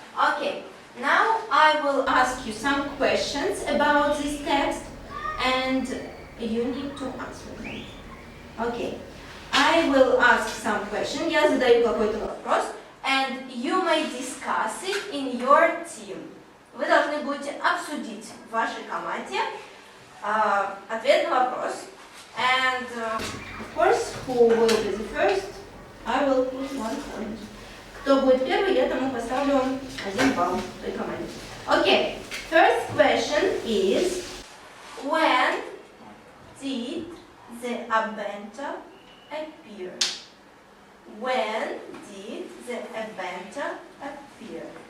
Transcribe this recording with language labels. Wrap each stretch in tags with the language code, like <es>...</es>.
<en>Okay, now I will ask you some questions about this text and you need to answer them. Okay, I will ask some questions.</en> <ru>Я задаю какой-то вопрос,</ru> <en>and you may discuss it in your team.</en> <ru>Вы должны будете обсудить в вашей команде ответ на вопрос.</ru> <en>And of course, who will be the first, I will put 1 point.</en> <ru>Кто будет первый, я тому поставлю 1 балл той команде.</ru> <en>Okay, first question is, when did the inventor appear? When did the inventor appear?</en>